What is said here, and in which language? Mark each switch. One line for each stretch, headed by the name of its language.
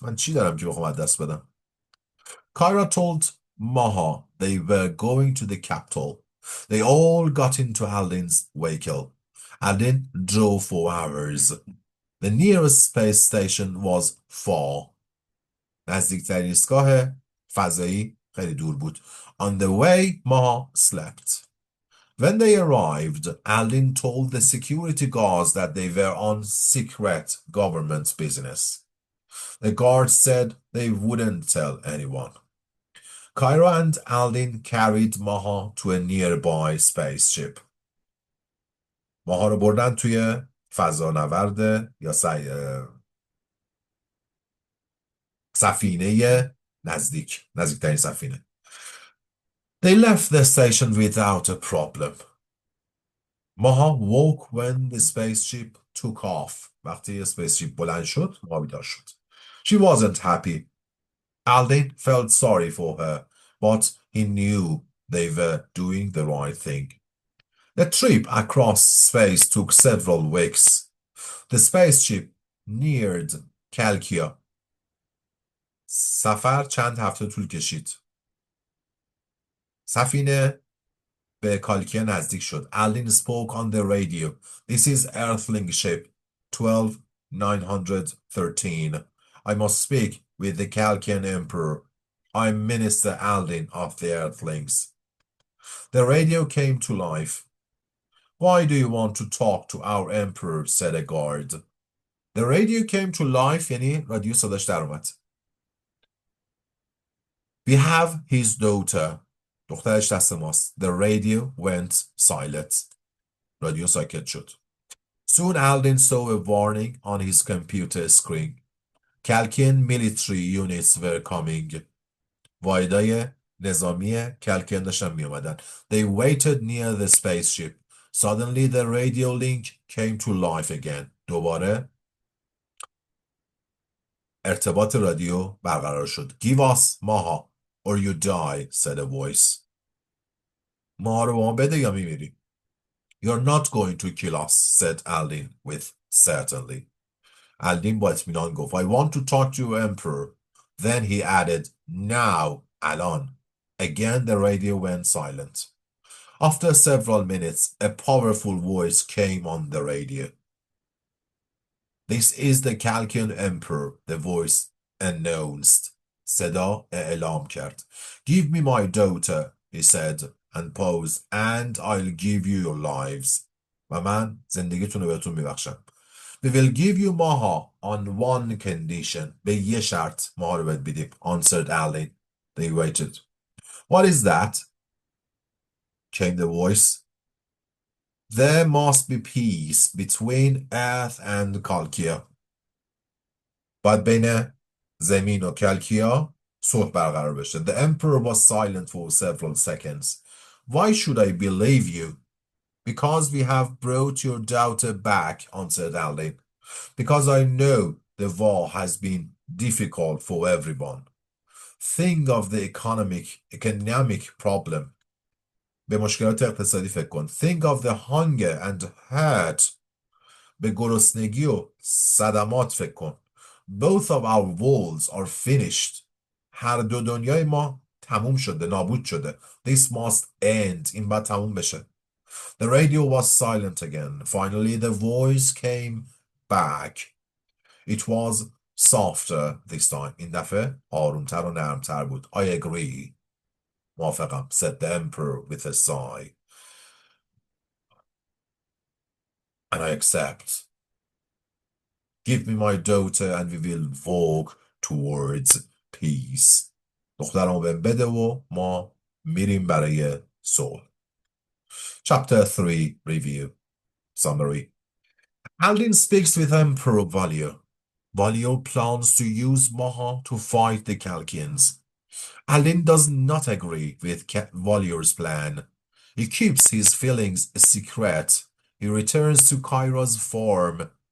Persian: من چی دارم که بخوام از دست بدم؟
English: Kyra told Maha they were going to the capital. They all got into Aldin's vehicle. Aldin drove for hours. The nearest space station was far.
Persian: نزدیکترین ایستگاه فضایی خیلی دور بود.
English: On the way, Maha slept. When they arrived, Aldin told the security guards that they were on secret government business. The guards said they wouldn't tell anyone. Kyra and Aldin carried Maha to a nearby spaceship.
Persian: ماها رو بردن توی فضانورد یا سفینه نزدیکترین سفینه.
English: They left the station without a problem. Maha woke when the spaceship took off.
Persian: وقتی spaceship بلند شد ماها بیدار شد.
English: She wasn't happy. Aldin felt sorry for her, but he knew they were doing the right thing. The trip across space took several weeks. The spaceship neared Kalkia.
Persian: سفر چند هفته طول کشید. سفینه به کالکیه نزدیک شد.
English: Aldin spoke on the radio. This is Earthling ship 12913. I must speak with the Kalkian Emperor. I'm Minister Aldin of the Earthlings. The radio came to life. Why do you want to talk to our Emperor? Said a guard. The radio came to life
Persian: یعنی رادیو صداش در اومد.
English: We have his daughter.
Persian: دخترش دست ماست.
English: The radio went silent.
Persian: رادیو ساکت شد.
English: Soon Aldin saw a warning on his computer screen. Kalkian military units were coming.
Persian: واحدهای نظامی کلکین داشتن می اومدن.
English: They waited near the spaceship. Suddenly the radio link came to life again.
Persian: دوباره ارتباط رادیو برقرار شد.
English: Give us ماها or you die, said a voice.
Persian: ماها رو به ما بده یا میمیری.
English: You're not going to kill us, said Aldin with certainty. Aldin
Persian: با اطمینان گفت
English: I want to talk to your emperor. Then he added, now, الان. Again the radio went silent. After several minutes, a powerful voice came on the radio. This is the Kalkian emperor, the voice announced.
Persian: صدا اعلام کرد.
English: Give me my daughter, he said, and paused, and I'll give you your lives.
Persian: و من زندگیتون رو بهتون میبخشم.
English: We will give you Maha on one condition.
Persian: به یه شرط ماها رو بهت بدیم.
English: Answered Aldin. They waited. What is that? Came the voice. There must be peace between Earth and Kalkia.
Persian: باید بین زمین و کلکیا صلح برقرار بشه.
English: The emperor was silent for several seconds. Why should I believe you? Because we have brought your daughter back, answered Aldin. Because I know the war has been difficult for everyone. Think of the economic problem.
Persian: به مشکلات اقتصادی فکر کن.
English: Think of the hunger and hurt.
Persian: به گرسنگی و صدمات فکر کن.
English: Both of our worlds are finished.
Persian: هر دو دنیای ما تموم شده، نابود شده.
English: This must end.
Persian: این باید تموم بشه.
English: The radio was silent again. Finally the voice came back. It was softer this time.
Persian: این دفعه آرومتر و نرمتر بود.
English: I agree.
Persian: موافقم.
English: Said the emperor with a sigh. And I accept. Give me my daughter and we will walk towards peace.
Persian: دخترمو بهم بده و ما میریم برای صلح.
English: Chapter 3 Review Summary. Aldin speaks with Emperor Valio. Valio plans to use Maha to fight the Kalkians. Aldin does not agree with Valio's plan. He keeps his feelings a secret. He returns to Kyra's farm.